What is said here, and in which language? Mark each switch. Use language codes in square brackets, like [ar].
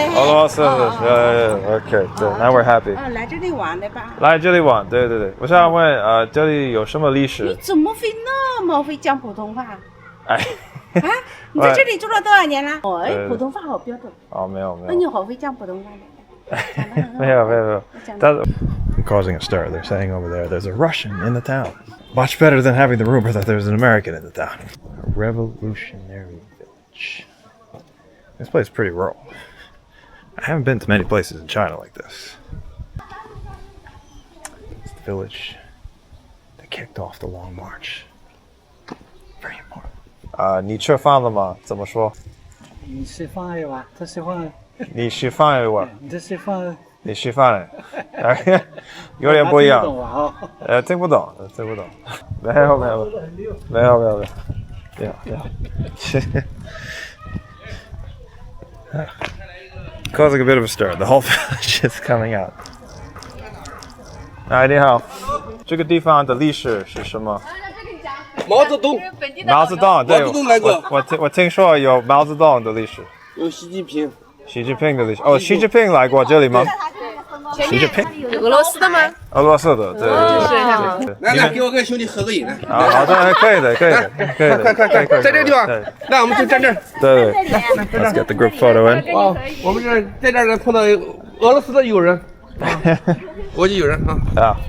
[zh] 俄罗斯的，OK， 对 ， [en] Now we're happy。 [zh] 来这里玩的吧？来这里玩，对。我想问，这里有什么历史？你怎么会那么会讲普通话？哎。啊，你在这里住了多少年了？普通话好标准。没有。那你好会讲普通话的。没有。 [en] I'm causing a stir. They're saying over there, there's a Russian in the town. Much better than having the rumor that there's an American in the town. A revolutionary village. This place is pretty rural. I haven't been to many places in China like this. It's the village that kicked off the Long March. Very important. [zh] 你吃饭了吗？怎么说？你吃饭了吧？他吃饭。你吃饭了吧？你吃饭。你吃饭了？有点不一样。听不懂。没有。 [en] Causing a bit of a stir. The whole village is coming out. [zh] 哎，你好，这个地方的历史是什么？毛泽东，对，毛泽东来过。我听说有毛泽东的历史。有习近平的历史。哦，习近平来过这里吗？习近平，俄罗斯的吗？俄罗斯的，对。来，给我跟兄弟合个影。好的，可以的。快，在这个地方。那我们就站这儿。对。 [en] Let's get the group photo in. [zh] 我们在这儿碰到俄罗斯的友人，国际友人啊。